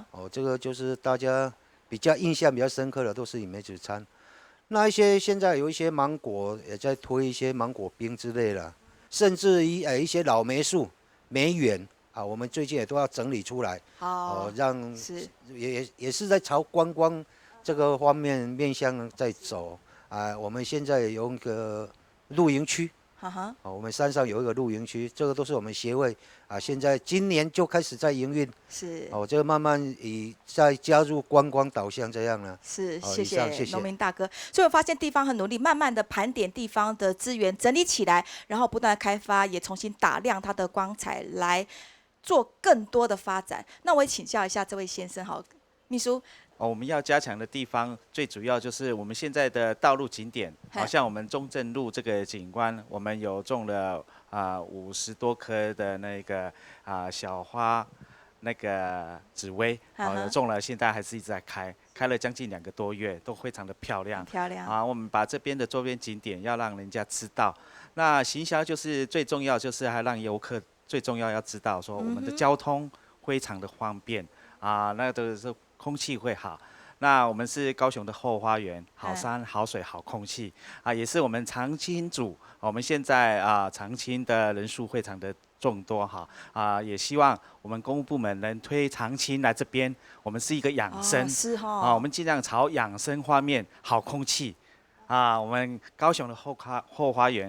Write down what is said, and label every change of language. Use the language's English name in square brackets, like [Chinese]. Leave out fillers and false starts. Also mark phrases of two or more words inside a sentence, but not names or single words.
[Chinese] 這個就是大家比較印象比較深刻的，都是以梅子餐。那一些現在有一些芒果也在推一些芒果冰之類的，甚至於一些老梅樹。梅園我們最近也都要整理出來，讓也是在朝觀光這個方面面向在走。我們現在有一個露營區，我們山上有一個露營區，這個都是我們協會現在今年就開始在營運。是。這個慢慢再加入觀光導向這樣呢。是，謝謝農民大哥。所以我發現地方很努力，慢慢的盤點地方的資源，整理起來，然後不斷開發，也重新打亮它的光彩，來做更多的發展。那我也請教一下這位先生，好，秘書。我們要加強的地方，最主要就是我們現在的道路景點，好像我們中正路這個景觀，我們有種了50多棵的那個小花，那個紫薇，有種了，現在還是一直在開了將近2個多月，都非常的漂亮。漂亮。我們把這邊的周邊景點要讓人家知道，那行銷就是最重要，就是還讓遊客最重要要知道，說我們的交通非常的方便那都是。空氣會好，那我們是高雄的後花園，好山好水好空氣也是我們長青組，我們現在長青的人數非常的眾多也希望我們公務部門能推長青來這邊，我們是一個養生，我們盡量朝養生方面，好空氣我們高雄的後花園。